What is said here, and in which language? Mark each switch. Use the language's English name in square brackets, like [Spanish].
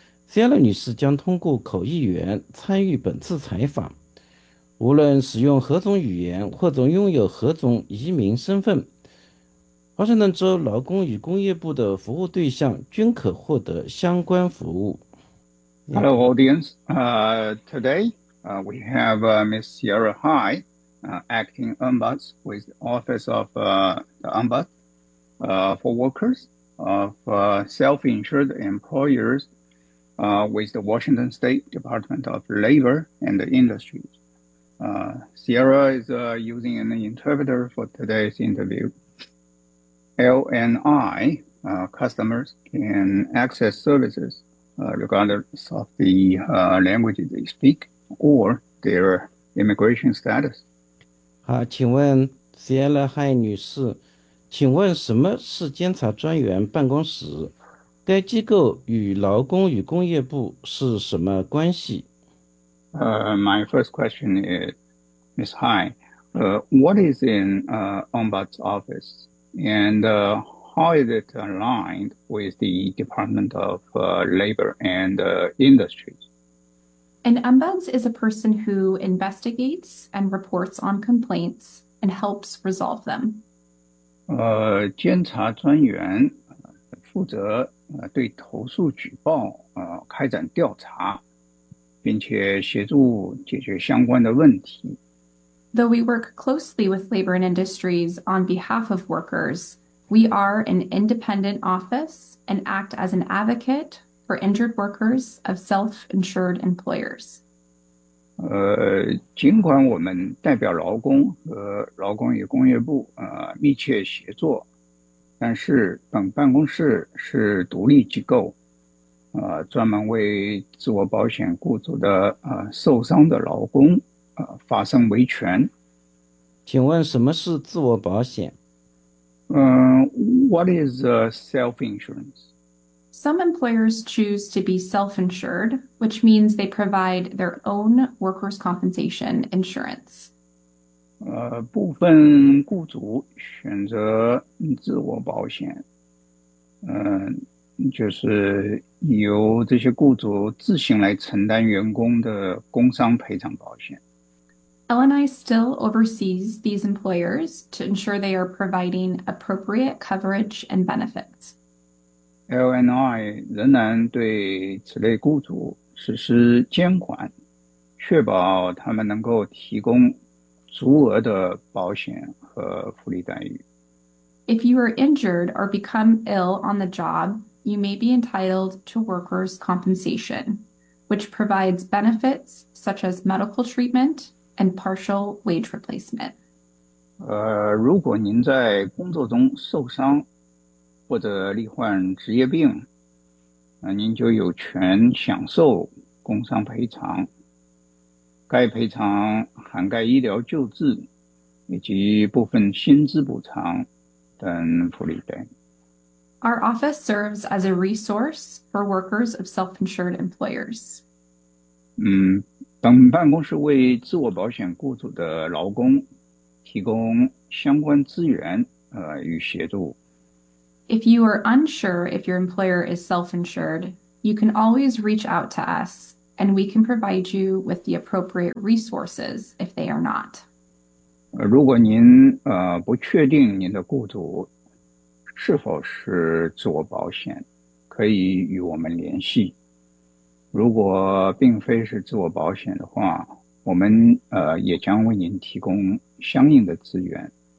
[Chinese] Sienna 女士将通过口译员参与本次采访。无论使用何种语言或者拥有何种移民身份，华盛顿州劳工与工业部的服务对象均可获得相关服务。 [English] Hello, audience. Today, we have Ms. Sierra Hai, acting ombuds with the Office of the Ombuds for Workers of Self-Insured Employers with the Washington State Department of Labor and Industries. Sierra is using an interpreter for today's interview. LNI customers can access services regardless of the language they speak or their immigration status. [Chinese] 好，请问 Sierra Hai 女士，请问什么是监察专员办公室？该机构与劳工与工业部是什么关系？ [English] My first question is, Ms. Hai, what is an ombuds office and how is it aligned with the Department of Labor and Industries? An ombuds is a person who investigates and reports on complaints and helps resolve them. [Chinese] 监察专员负责对投诉举报开展调查，并且协助解决相关的问题。 [English] Though we work closely with labor and industries on behalf of workers, we are an independent office and act as an advocate for injured workers of self-insured employers. [Chinese] 尽管我们代表劳工和劳工与工业部密切协作，但是本办公室是独立机构，专门为自我保险雇主的受伤的劳工发声维权。请问什么是自我保险？ [English] What is self-insurance? Some employers choose to be self-insured, which means they provide their own workers' compensation insurance. [Chinese] 部分雇主选择自我保险，就是由这些雇主自行来承担员工的工伤赔偿保险。 [English] LNI still oversees these employers to ensure they are providing appropriate coverage and benefits. [Chinese] LNI 仍然对此类雇主实施监管，确保他们能够提供足额的保险和福利待遇。 [English] If you are injured or become ill on the job, you may be entitled to workers' compensation, which provides benefits such as medical treatment,and partial wage replacement. [Chinese] 如果您在工作中受伤或者罹患职业病，您就有权享受工伤赔偿。该赔偿涵盖医疗救治以及部分薪资补偿等福利待遇。 [English] Our office serves as a resource for workers of self-insured employers. [Chinese] 本办公室为自我保险雇主的劳工提供相关资源与协助。 [English] If you are unsure if your employer is self-insured, you can always reach out to us, and we can provide you with the appropriate resources if they are not. [Chinese] 如果您不确定您的雇主是否是自我保险，可以与我们联系。如果并非是自我保险的话，我们也将为您提供相应的资源。